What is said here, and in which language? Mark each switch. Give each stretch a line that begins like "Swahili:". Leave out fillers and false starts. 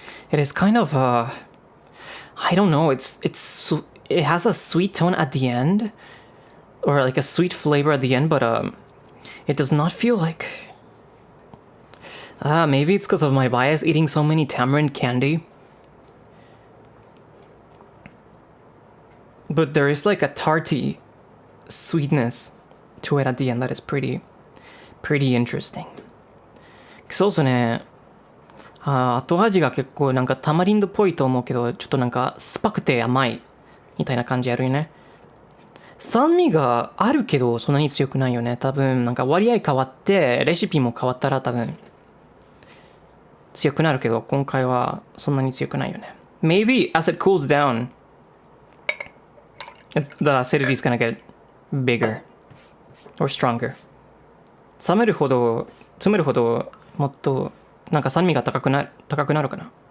English: It is kind of I don't know, it has a sweet tone at the end, or like a sweet flavor at the end, but it does not feel like maybe it's because of my bias eating so many tamarind candy. But there is like a tarty sweetness to it at the end that is pretty interesting.
Japanese: そうですね。後味が結構なんかタマリンドっぽいと思うけど、ちょっとなんか酸っぱくて甘いみたいな感じあるよね。酸味があるけどそんなに強くないよね。多分なんか割合変わってレシピも変わったら多分強くなるけど、今回はそんなに強くないよね。
English: Maybe as it cools down, the acidity is gonna get bigger or stronger.
Japanese: 冷めるほどもっとなんか酸味が高くなるかな。